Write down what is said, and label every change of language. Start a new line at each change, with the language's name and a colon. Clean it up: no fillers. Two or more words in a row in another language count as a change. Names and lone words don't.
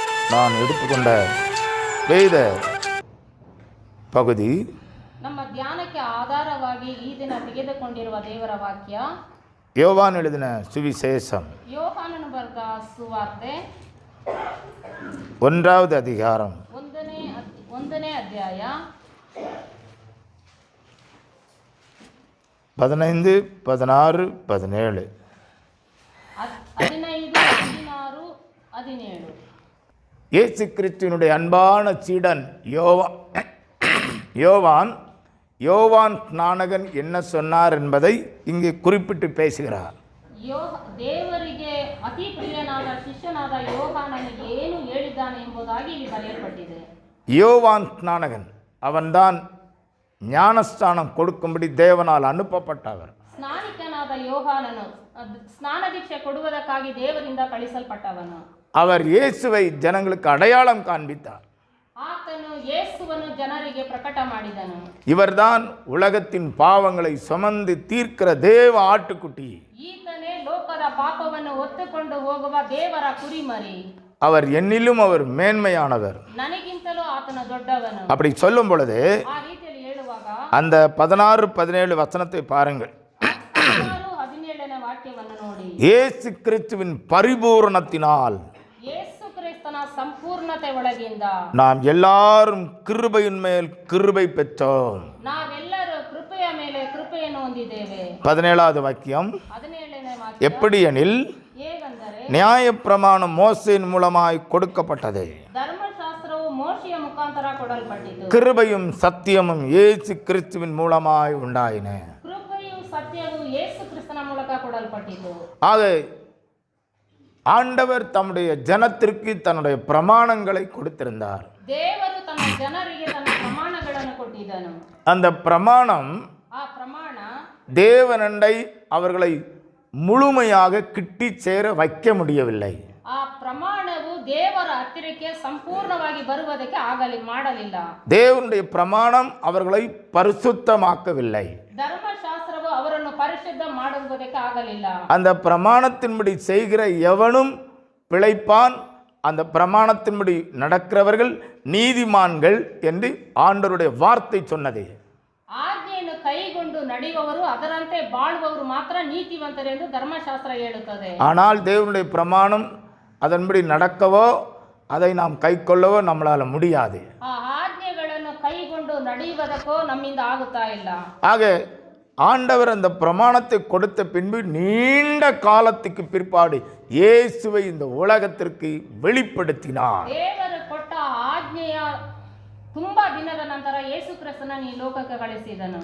Tamil: நான் எடுத்துக்கொண்ட வேத ಪಗುದಿ
Kannada: ನಮ್ಮ ಧ್ಯಾನಕ್ಕೆ ಆಧಾರವಾಗಿ ಈ ದಿನ ತೆಗೆದುಕೊಂಡಿರುವ ದೇವರ ವಾಕ್ಯ
Tamil: ಯೋವಾನ್ எழுதின சுவிசேஷம்
Kannada: ಯೋಹಾನನು ಬರೆದ ಸುವಾರ್ತೆ
Tamil: 1வது அதிகாரம்
Kannada: 1ನೇ ಅಧ್ಯಾಯ 15, 16, 17 15, 16, 17
Tamil: இயேசு கிறிஸ்துவினுடைய அன்பான சீடன் யோவான் ஸ்நானகன் என்ன சொன்னார் என்பதை இங்கே குறிப்பிட்டு பேசுகிறார்.
Kannada: ದೇವರಿಗೆ ಅತಿ ಪ್ರಿಯನಾದ ಶಿಷ್ಯನಾದ ಯೋಹಾನನಿಗೆ ಏನು ಹೇಳಿದ್ದಾನೆ ಎಂಬುದಾಗಿ ಇಲ್ಲಿ ಬರೆಯಲ್ಪಟ್ಟಿದೆ.
Tamil: யோவான் ஸ்நானகன் அவன்தான் ஞானஸ்தானம் கொடுக்கும்படி தேவனால் அனுப்பப்பட்டவர்.
Kannada: ಸ್ನಾನಿಕನಾದ ಯೋಹಾನನು ಸ್ನಾನ ದೀಕ್ಷೆ ಕೊಡುವುದಕ್ಕಾಗಿ ದೇವರಿಂದ ಕಳಿಸಲ್ಪಟ್ಟವನು.
Tamil: அவர் இயேசுவை ஜனங்களுக்கு அடையாளம் காண்பித்தார்.
Kannada: ಆತನು ಯೇಸುವನ್ನು ಜನರಿಗೆ ಪ್ರಕಟ ಮಾಡಿದನು.
Tamil: இவர்தான் உலகத்தின் பாவங்களை சுமந்து தீர்க்கிற தேவ ஆட்டுக்குட்டி.
Kannada: ಈತನೇ ಲೋಕದ ಪಾಪವನ್ನು ಹೊತ್ತುಕೊಂಡು ಹೋಗುವ ದೇವರ ಕುರಿಮರಿ.
Tamil: அவர் என்னிலும் அவர் மேன்மையானவர்.
Kannada: ನನಗಿಂತಲೂ ಆತನ ದೊಡ್ಡವನು.
Tamil: அப்படி சொல்லும் பொழுது
Kannada: ಆ ರೀತಿಯಲ್ಲಿ ಹೇಳುವಾಗ
Tamil: அந்த 16, 17 வசனத்தை பாருங்கள்.
Kannada: 17ನೇ ವಾಕ್ಯವನ್ನು ನೋಡಿ.
Tamil: இயேசு கிறிஸ்துவின் பரிபூரணத்தினால்
Kannada: ಯೇಸು ಕ್ರಿಸ್ತನ ಸಂಪೂರ್ಣತೆ ಒಳಗಿಂದ
Tamil: நாம் எல்லாரும் கிருபையின் மேல் கிருபை பெற்றோம்.
Kannada: ನಾವೆಲ್ಲರೂ ಕೃಪೆಯ ಮೇಲೆ ಕೃಪೆಯನ್ನು ಹೊಂದಿದ್ದೇವೆ.
Tamil: 17வது வாக்கியம்
Kannada: 17ನೇ ವಾಕ್ಯ
Tamil: எப்படி எனில்
Kannada: ಹೇಗೆಂದರೆ
Tamil: நியாயப்பிரமாணம் மோசேயின் மூலமாய் கொடுக்கப்பட்டது.
Kannada: ಧರ್ಮಶಾಸ್ತ್ರವು ಮೋಶೆಯ ಮುಖಾಂತರ ಕೊಡಲ್ಪಟ್ಟಿತು.
Tamil: கிருபையும் சத்தியமும் இயேசு கிறிஸ்துவின் மூலமாய் உண்டாயின.
Kannada: ಕೃಪೆಯು ಸತ್ಯವು ಯೇಸು ಕ್ರಿಸ್ತನ ಮೂಲಕ ಕೊಡಲ್ಪಟ್ಟಿತು.
Tamil: ஆக ஆண்டவர் தம்முடைய ஜனத்திற்கு தன்னுடைய பிரமாணங்களை கொடுத்திருந்தார்.
Kannada: ದೇವರು ತನ್ನ ಜನರಿಗೆ ತನ್ನ ಪ್ರಮಾಣಗಳನ್ನು ಕೊಟ್ಟಿದ್ದನು.
Tamil: அந்த பிரமாணம்
Kannada: ಆ ಪ್ರಮಾಣ
Tamil: தேவனண்டை அவர்களை முழுமையாக கிட்டி சேர வைக்க முடியவில்லை.
Kannada: ಆ ಪ್ರಮಾಣವು ದೇವರ ಹತ್ತಿರಕ್ಕೆ ಸಂಪೂರ್ಣವಾಗಿ ಬರುವುದಕ್ಕೆ ಮಾಡಲಿಲ್ಲ.
Tamil: தேவனுடைய பிரமாணம் அவர்களை பரிசுத்தமாக்கவில்லை.
Kannada: ಧರ್ಮಶಾಸ್ತ್ರವು ಅವರನ್ನು ಪರಿಶುದ್ಧ ಮಾಡುವುದಕ್ಕೆ ಆಗಲಿಲ್ಲ.
Tamil: அந்த பிரமாணத்தின்படி செய்கிற எவனும் பிழைப்பான். அந்த பிரமாணத்தின்படி நடக்கிறவர்கள் நீதிமான்கள் என்று ஆண்டவருடைய வார்த்தை சொன்னது.
Kannada: ಆಜ್ಞೆಯನ್ನು ಕೈಗೊಂಡು ನಡೆಯುವವರು ಅದರಂತೆ ಬಾಳುವವರು ಮಾತ್ರ ನೀತಿವಂತರೆಂದು ಧರ್ಮಶಾಸ್ತ್ರ ಹೇಳುತ್ತದೆ.
Tamil: ஆனால் தேவனுடைய பிரமாணம் அதன்படி நடக்கவோ அதை நாம் கைக்கொள்ளவோ நம்மளால முடியாது.
Kannada: ಆ ಆಜ್ಞೆಗಳನ್ನು ಕೈಗೊಂಡು ನಡೆಯುವುದಕ್ಕೋ ನಮ್ಮಿಂದ ಆಗುತ್ತಾ ಇಲ್ಲ.
Tamil: ஆக ஆண்டவர் அந்த பிரமாணத்தை கொடுத்த பின்பு நீண்ட காலத்துக்கு பிற்பாடு இயேசுவை இந்த உலகத்திற்கு வெளிப்படுத்தினார்.
Kannada: ದೇವರು ಕೊಟ್ಟ ಆಜ್ಞೆಯ ತುಂಬಾ ದಿನದ ನಂತರ ಯೇಸು ಕ್ರಿಸ್ತನ ಈ ಲೋಕಕ್ಕೆ ಕಳಿಸಿದನು.